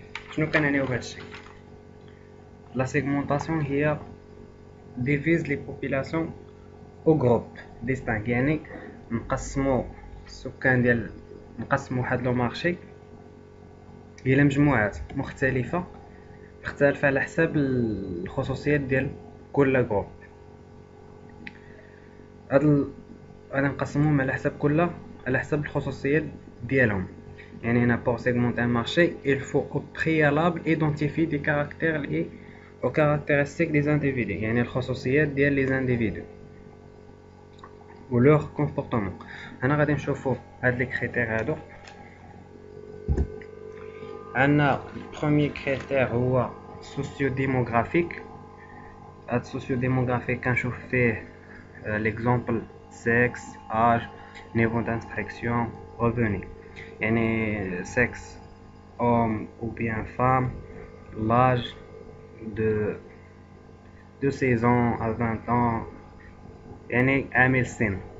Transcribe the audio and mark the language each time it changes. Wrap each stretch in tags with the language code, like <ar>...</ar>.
<ar>شنو كنعنيو بهذا الشيء؟ La segmentation هي</ar> <fr>divise les populations au groupe distinct،</fr> <ar>يعني نقسموا السكان ديال واحد لو مارشي الى مجموعات مختلفة على حساب الخصوصيات ديال كل جروب. غادي نقسموهم على حساب الخصوصيات ديالهم. يعني هنا</ar> <fr>pour segmenter un marché il faut au préalable identifier des caractères liés aux caractéristiques des individus،</fr> <ar>يعني الخصوصيات ديال</ar> <fr>les individus و leur comportement.</fr> <ar>هنا غادي نشوفوا هاد لي كريتير هادو. عندنا البروميير كريتير هو سوسيو ديموغرافيك. هاد سوسيو ديموغرافيك كنشوف فيه</ar> <fr>l'exemple sexe, âge, niveau d'instruction, revenu. يعني sexe homme ou bien femme, l'âge de 16 ans à 20 ans،</fr> <ar>يعني عامل السن.</ar>